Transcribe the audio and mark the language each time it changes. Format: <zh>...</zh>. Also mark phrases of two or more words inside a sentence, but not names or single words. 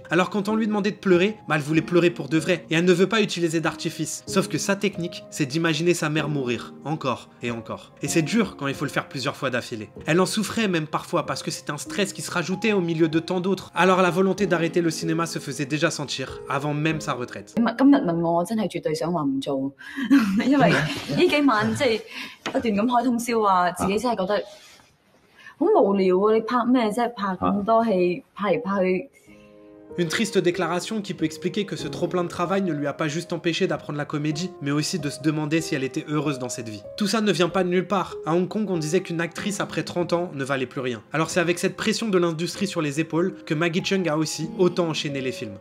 <fr>Alors quand on lui demandait de pleurer, elle voulait pleurer pour de vrai. Et elle ne veut pas utiliser d'artifice. Sauf que sa technique, c'est d'imaginer sa mère mourir. Encore et encore. Et c'est dur quand il faut le faire plusieurs fois d'affilée. Elle en souffrait même parfois parce que c'est un stress qui se rajoutait au milieu de tant d'autres. Alors la volonté d'arrêter le cinéma se faisait déjà sentir avant même sa retraite.</fr> <yue>今日問我，我真係絕對想話唔做，因為呢幾晚即係不斷咁開通宵啊，自己真係覺得好無聊啊！你拍咩啫？拍咁多戲，拍嚟拍去。</yue> <fr>Une triste déclaration qui peut expliquer que ce trop-plein de travail ne lui a pas juste empêché d'apprendre la comédie, mais aussi de se demander si elle était heureuse dans cette vie. Tout ça ne vient pas de nulle part. À Hong Kong, on disait qu'une actrice après 30 ans ne valait plus rien. Alors c'est avec cette pression de l'industrie sur les épaules que Maggie Cheung a aussi autant enchaîné les films.</fr>